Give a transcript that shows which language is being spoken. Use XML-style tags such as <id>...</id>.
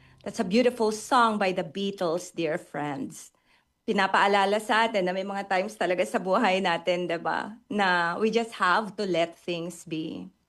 <en>That's a beautiful song by the Beatles, dear friends.</en> <tl>Pinapaalala sa atin na may mga times talaga sa buhay natin, 'di ba?</tl> <en>Na we just have to let things be.</en>